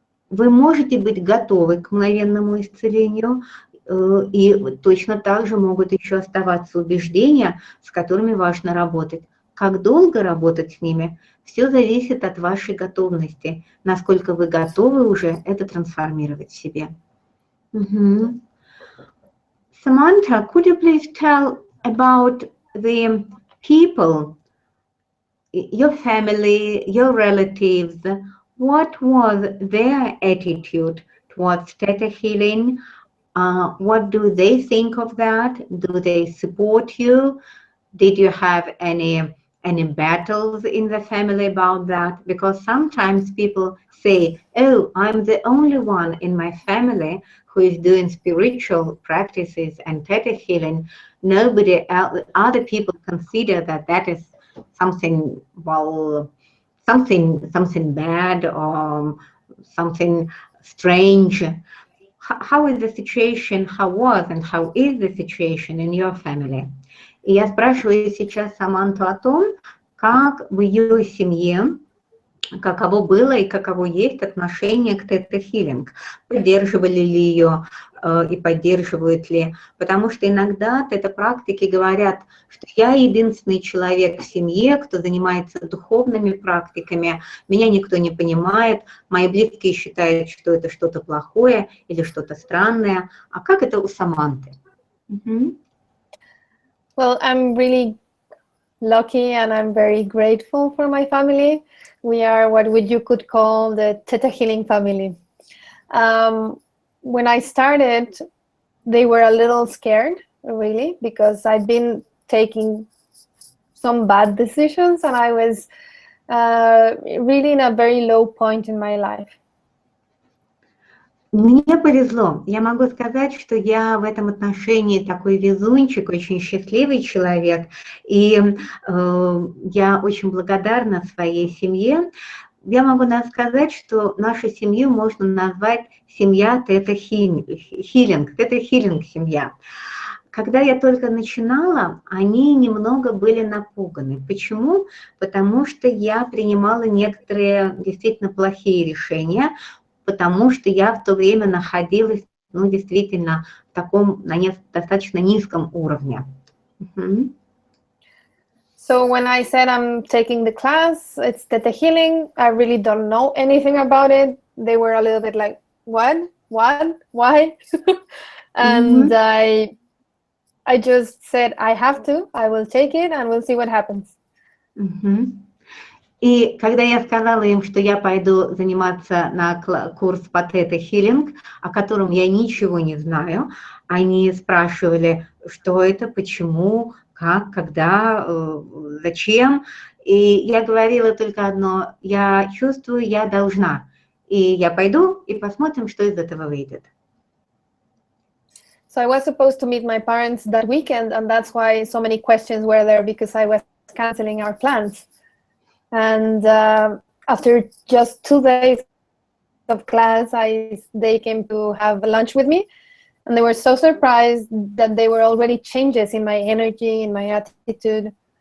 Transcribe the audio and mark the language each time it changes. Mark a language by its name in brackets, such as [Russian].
[Russian] Вы можете быть готовы к мгновенному исцелению, и точно так же могут еще оставаться убеждения, с которыми важно работать. Как долго работать с ними, все зависит от вашей готовности, насколько вы готовы уже это трансформировать в себе. [English] Samantha, could you please tell about the people, your family, your relatives, what was their attitude towards theta healing? What do they think of that? Do they support you? Did you have any battles in the family about that? Because sometimes people say, oh, I'm the only one in my family who is doing spiritual practices and theta healing. Nobody else, other people consider that that is something, well, something bad or something strange. How is the situation, how was and how is the situation in your family? [Russian] И я спрашиваю сейчас Саманту о том, как в ее семье, каково было и каково есть отношение к тета-хилинг. Поддерживали ли ее и поддерживают ли? Потому что иногда тета-практики говорят, что я единственный человек в семье, кто занимается духовными практиками, меня никто не понимает, мои близкие считают, что это что-то плохое или что-то странное. А как это у Саманты? [English] Well, I'm really lucky and I'm very grateful for my family. We are what you could call the Theta Healing family. When I started, they were a little scared, really, because I'd been taking some bad decisions and I was really in a very low point in my life. [Russian] Мне повезло. Я могу сказать, что я в этом отношении такой везунчик, очень счастливый человек. И я очень благодарна своей семье. Я могу сказать, что нашу семью можно назвать семья тета-хилинг, тета-хилинг-семья. Когда я только начинала, они немного были напуганы. Почему? Потому что я принимала некоторые действительно плохие решения, потому что я в то время находилась, ну, действительно, в таком, на достаточно низком уровне. [English] So when I said I'm taking the class, it's Theta Healing, I really don't know anything about it. They were a little bit like, what, why? And I just said, I have to, I will take it and we'll see what happens. [Russian] И когда я сказала им, что я пойду заниматься на курс по тета-хилинг, о котором я ничего не знаю, они спрашивали, что это, почему, как, когда, зачем. И я говорила только одно, я чувствую, я должна. И я пойду и посмотрим, что из этого выйдет. [English] So I was supposed to meet my parents that weekend, and that's why so many questions were there, because I was canceling our plans. And after just 2 days of class, they came to have lunch with me, and they were so surprised that there were already changes in my energy, in my attitude.